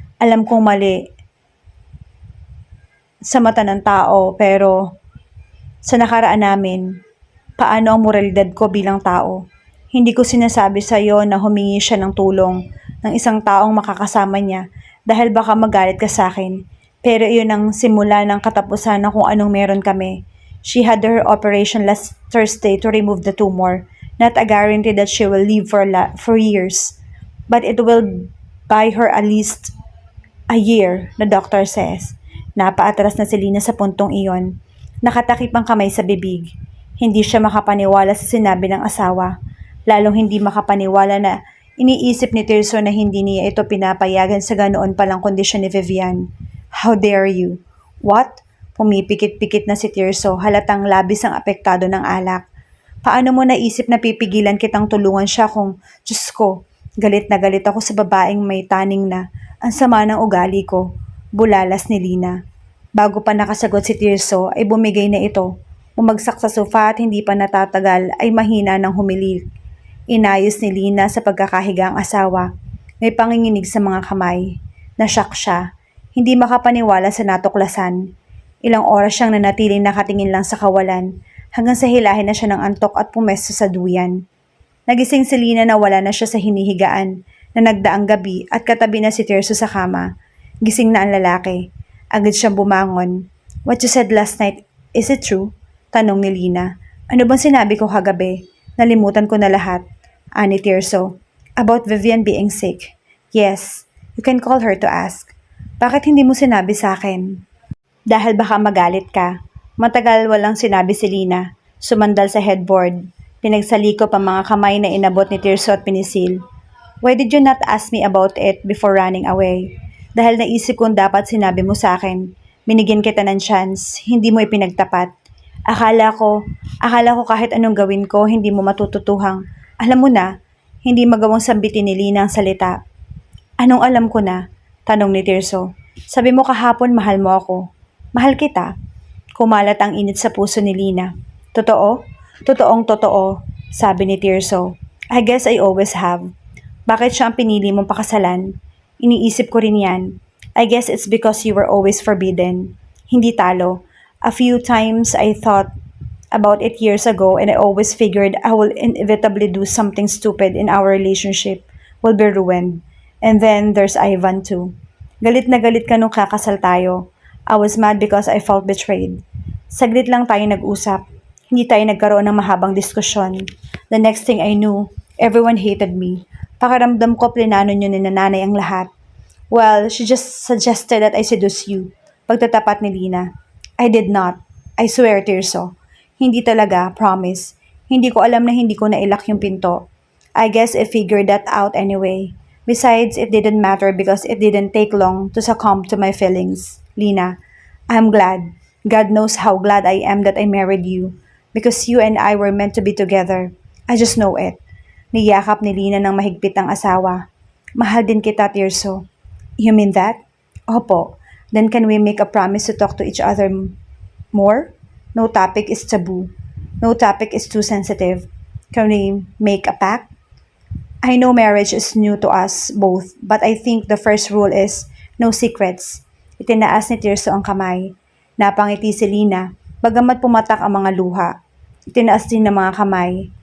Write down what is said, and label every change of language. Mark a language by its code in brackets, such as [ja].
[tl] Alam kong mali sa mata ng tao, pero sa nakaraan namin, paano ang moralidad ko bilang tao? Hindi ko sinasabi sa iyo na humingi siya ng tulong ng isang taong makakasama niya dahil baka magalit ka sa akin. Pero iyon ang simula ng katapusan ng kung anong meron kami. [en] She had her operation last Thursday to remove the tumor. Not a guarantee that she will live for years. But it will buy her at least a year, the doctor says. [tl] Napaatras na si Lina sa puntong iyon. Nakatakip ang kamay sa bibig. Hindi siya makapaniwala sa sinabi ng asawa. Lalong hindi makapaniwala na iniisip ni Tirso na hindi niya ito pinapayagan sa ganoon palang kondisyon ni Vivian. [en] How dare you? What? [tl] Pumipikit-pikit na si Tirso, halatang labis ang apektado ng alak. Paano mo naisip na pipigilan kitang tulungan siya kung, Diyos ko, galit na galit ako sa babaeng may taning na, ang sama ng ugali ko, bulalas ni Lina. Bago pa nakasagot si Tirso ay bumigay na ito. Umagsak sa sofa at hindi pa natatagal ay mahina ng humilik. Inayos ni Lina sa pagkakahiga ang asawa. May panginginig sa mga kamay. Nasyak siya. Hindi makapaniwala sa natuklasan. Ilang oras siyang nanatiling nakatingin lang sa kawalan hanggang sa hilahin na siya ng antok at pumesto sa duyan. Nagising si Lina na wala na siya sa hinihigaan na nagdaang gabi at katabi na si Tirso sa kama. Gising na ang lalaki. Agad siyang bumangon. [en] What you said last night, is it true? [tl] Tanong ni Lina. Ano bang sinabi ko kagabi? Nalimutan ko na lahat. Ani Tirso. [en] About Vivian being sick. Yes, you can call her to ask. [tl] Bakit hindi mo sinabi sa akin? Dahil baka magalit ka. Matagal walang sinabi si Lina. Sumandal sa headboard. Pinagsaliko pa mga kamay na inabot ni Tirso at pinisil. [en] Why did you not ask me about it before running away? [tl] Dahil naisip kong dapat sinabi mo sa akin. Binigyan kita ng chance, hindi mo ipinagtapat. Akala ko kahit anong gawin ko, hindi mo matututuhang. Alam mo na, hindi magawang sambitin ni Lina ang salita. Anong alam ko na? Tanong ni Tirso. Sabi mo kahapon mahal mo ako. Mahal kita. Kumalat ang init sa puso ni Lina. Totoo? Totoong totoo, sabi ni Tirso. [en] I guess I always have. [tl] Bakit siya ang pinili mong pakasalan? Iniisip ko rin yan. [en] I guess it's because you were always forbidden. [tl] Hindi talo. [en] A few times I thought about it years ago and I always figured I will inevitably do something stupid in our relationship. Will be ruined. And then there's Ivan too. [tl] Galit na galit ka nung kakasal tayo. [en] I was mad because I felt betrayed. [tl] Saglit lang tayo nag-usap. Hindi tayo nagkaroon ng mahabang diskusyon. [en] The next thing I knew, everyone hated me. [tl] Pakiramdam ko plinano nyo ni nanay ang lahat. [en] Well, she just suggested that I seduce you. [tl] Pagtatapat ni Lina. [en] I did not. I swear, Tirso. [tl] Hindi talaga, promise. Hindi ko alam na hindi ko nailak yung pinto. [en] I guess I figured that out anyway. Besides, it didn't matter because it didn't take long to succumb to my feelings. Lina, I'm glad. God knows how glad I am that I married you. Because you and I were meant to be together. I just know it. [tl] Niyakap ni Lina ng mahigpit ang asawa. Mahal din kita, Tirso. [en] You mean that? [tl] Opo. [en] Then can we make a promise to talk to each other more? No topic is taboo. No topic is too sensitive. Can we make a pact? I know marriage is new to us both, but I think the first rule is no secrets. [tl] Itinaas ni Tirso ang kamay. Napangiti si Lina, bagamat pumatak ang mga luha. Itinaas din ng mga kamay.